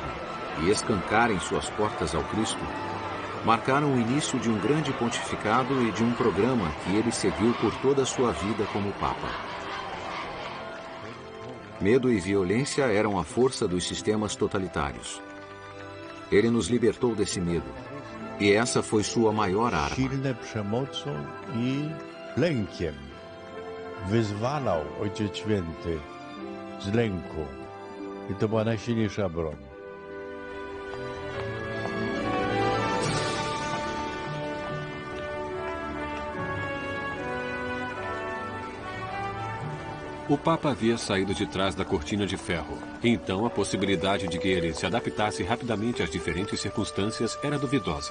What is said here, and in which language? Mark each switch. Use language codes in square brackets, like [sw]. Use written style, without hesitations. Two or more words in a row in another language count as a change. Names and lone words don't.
[pt] e escancarem suas portas ao Cristo, marcaram o início de um grande pontificado e de um programa que ele seguiu por toda a sua vida como Papa. Medo e violência eram a força dos sistemas totalitários. Ele nos libertou desse medo, e essa foi sua maior arma. [pl] Wyzwalał Ojciec Święty z lęku. I to była najsilniejsza broń. [pt] O Papa havia saído de trás da cortina de ferro. Então, a possibilidade de que ele se adaptasse rapidamente às diferentes circunstâncias era duvidosa.